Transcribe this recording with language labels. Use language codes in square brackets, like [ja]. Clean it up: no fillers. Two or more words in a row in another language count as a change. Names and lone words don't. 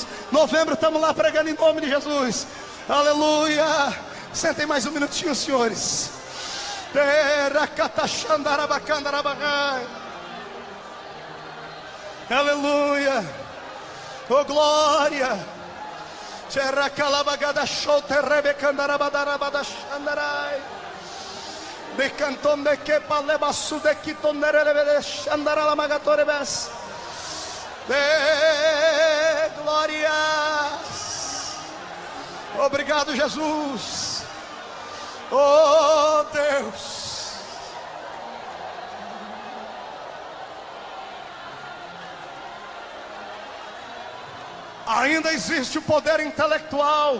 [pt] Novembro estamos lá pregando em nome de Jesus. Aleluia. Sentem mais um minutinho, senhores. Aleluia. Oh glória. De canton de que paleba su de quitonere andara la magatore bes. Glórias. Obrigado, Jesus. Oh Deus. Ainda existe o poder intelectual.